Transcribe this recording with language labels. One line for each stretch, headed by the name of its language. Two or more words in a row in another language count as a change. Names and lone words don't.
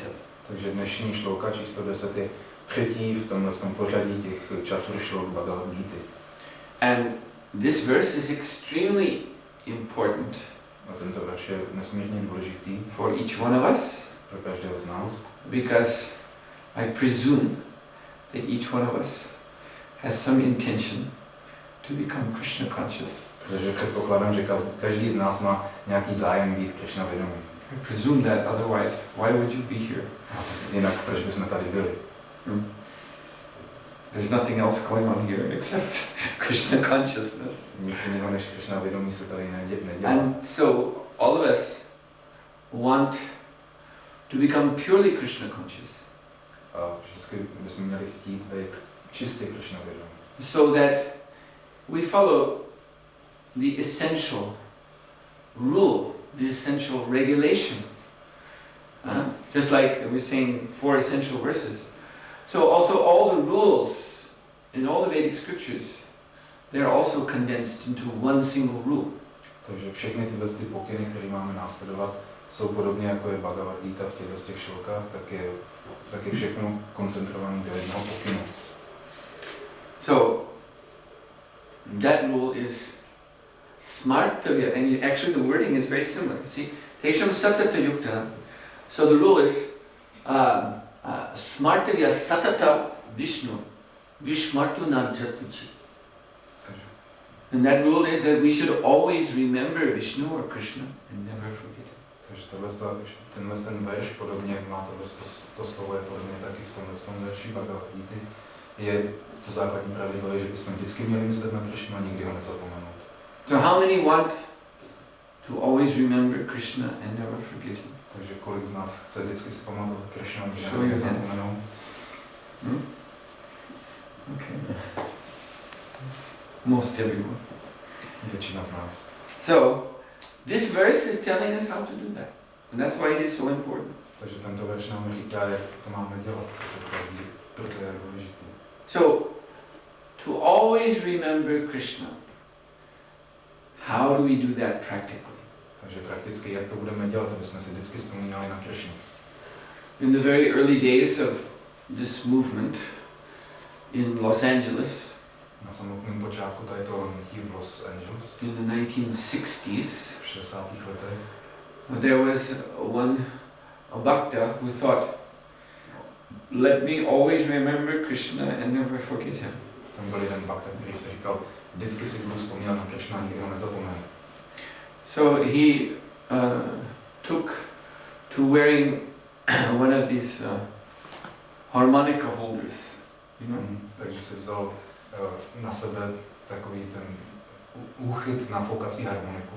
Czech: Takže dnešní šlouka číslo 10 je třetí v tomhle pořadí těch Čatur šlok Bhagavad Gita.
English: And this verse is extremely important
Czech: A tento verš je nesmírně důležitý
English: for each one of us,
Czech: pro každého z nás,
English: because I presume that each one of us has some intention to become Krishna conscious.
Czech: protože předpokládám, že každý z nás má nějaký zájem být Krishna vědomý.
English: I presume that, otherwise, why would you be here?
Czech: Jinak proč bychom tady byli?
English: There's nothing else going on here except Krishna consciousness.
Czech: Nic jiného než Krishna vědomí se tady nedělá.
English: And so all of us want to become purely Krishna conscious,
Czech: A vždycky bychom měli chtít být čistě Krishna vědomí.
English: so that we follow the essential rule, the essential regulation. Just like we were saying 4 essential verses. So also all the rules in all the Vedic scriptures, they're also condensed into one single rule.
Czech: Takže všechny tyhle pokyny, které máme následovat, jsou podobně jako je Bhagavad Gita v těch šlokách, tak je všechno koncentrované do jednoho pokynu.
English: So that rule is smartavya, and actually the wording is very similar. See,
Sanskrit: tesham satata yukta.
English: So the rule is
Sanskrit: smartavya satata Vishnu, vishmartu najatuchi.
English: And that rule is that we should always remember Vishnu or Krishna and never forget it.
Czech: Takže tenhle verš, podobně jak má to slovo je podobně taky v tomhle verši Bhagavad Gita, je to základní pravidlo, že bychom vždycky měli myslet na Krishnu a nikdy ho nezapomenout.
English: So how many want to always remember Krishna and never forget him?
Czech: Takže kolik z nás chce vždycky si pamatovat Krishna a
English: Show
Czech: nikdy
English: your hands.
Czech: nezapomenout?
English: Okay. Most everyone.
Czech: Většina z nás.
English: So, this verse is telling us how to do that. And that's why it is so important.
Czech: Takže tento verš nám říká, jak to máme dělat, proto je důležitý.
English: So, to always remember Krishna, how do we do that practically?
Czech: Takže prakticky, jak to budeme dělat, aby jsme si vždycky vzpomínali na Krishnu.
English: In the very early days of this movement in Los Angeles,
Czech: Na samotném počátku tady toho hnutí v Los Angeles,
English: in the 1960s,
Czech: v 60. letech,
English: there was a bhakta who thought, let me always remember Krishna and never forget him.
Czech: tam byl jeden bhakta, který si říkal, vždycky si budu vzpomínat na Krishna, nikdy ho nezapomenu.
English: So he took to wearing one of these harmonica holders, you know.
Czech: Takže si vzal na sebe takový ten úchyt na foukací harmoniku.